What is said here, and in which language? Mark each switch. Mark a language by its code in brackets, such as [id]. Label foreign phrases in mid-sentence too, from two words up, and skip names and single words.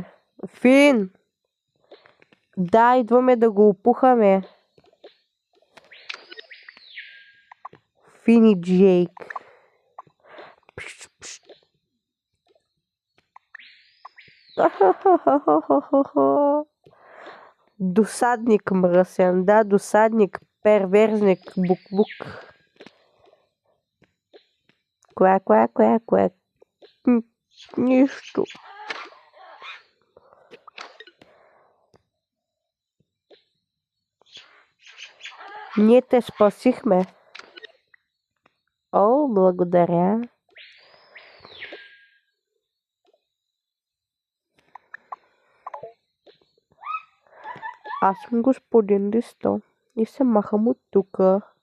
[bg] Фин. Да, идваме да го опухаме. Фин и Джейк. Пш, пш. Досадник мръсен, да, досадник, перверзник, бук-бук. Квак, квак, квак, квак. Нищо. Ние те спасихме. О, благодаря. Аз съм господин Листо и се махам от тука.